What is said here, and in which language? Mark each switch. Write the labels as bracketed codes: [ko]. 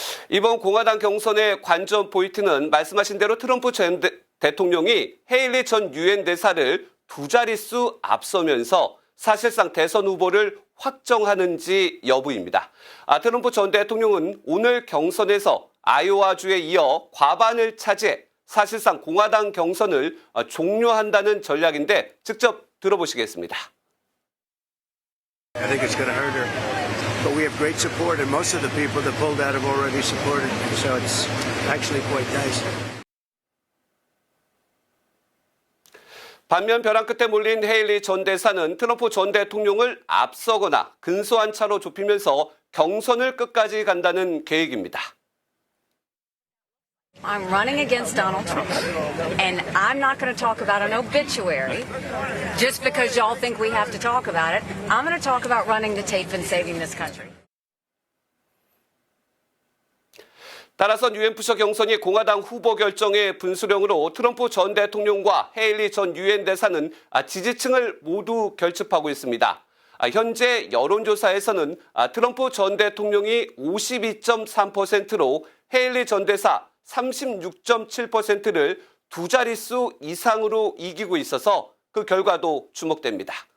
[ko] 이번 공화당 경선의 관전 포인트는 말씀하신 대로 트럼프 전 대통령이 헤일리 전 유엔 대사를 두 자릿수 앞서면서 사실상 대선 후보를 확정하는지 여부입니다. 트럼프 전 대통령은 오늘 경선에서 아이오와주에 이어 과반을 차지해 사실상 공화당 경선을 종료한다는 전략인데 직접 들어보시겠습니다. [en] I think it's going to hurt her. But we have great support, and most of the people that pulled out have already supported me, so it's actually quite nice. [ko] 반면 벼랑 끝에 몰린 헤일리 전 대사는 트럼프 전 대통령을 앞서거나 근소한 차로 좁히면서 경선을 끝까지 간다는 계획입니다. [en] I'm running against Donald Trump, and I'm not going to talk about an obituary just because y'all think we have to talk about it. I'm going to talk about running the tape and saving this country. [ko] 따라서 뉴햄프셔 경선이 공화당 후보 결정의 분수령으로 트럼프 전 대통령과 헤일리 전 유엔 대사는 지지층을 모두 결집하고 있습니다. 현재 여론조사에서는 트럼프 전 대통령이 52.3%로 헤일리 전 대사 36.7%를 두 자릿수 이상으로 이기고 있어서 그 결과도 주목됩니다.